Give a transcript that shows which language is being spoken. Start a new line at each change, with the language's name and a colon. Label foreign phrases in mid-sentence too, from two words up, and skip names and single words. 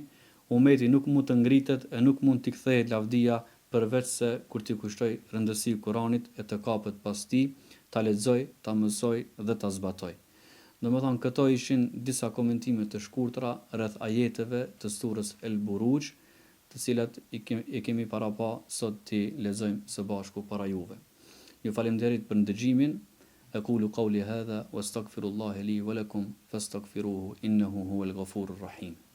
Albanian: Umeti nuk mund të ngritet e nuk mund t'i kthehet lavdia përveç se kur t'i kushtoj rëndësi Kuranit e të kapet pas tij, ta lexoj, ta mësoj dhe ta zbatoj. Domethënë këto ishin disa komentime të shkurtra rreth ajeteve të surës El Buruj, të cilat i kemi para pa sot t'i lexojmë së bashku para juve. Ju falenderit për ndëgjimin.
Arabic: أقول قولي هذا وأستغفر الله لي ولكم فاستغفروه إنه هو الغفور الرحيم.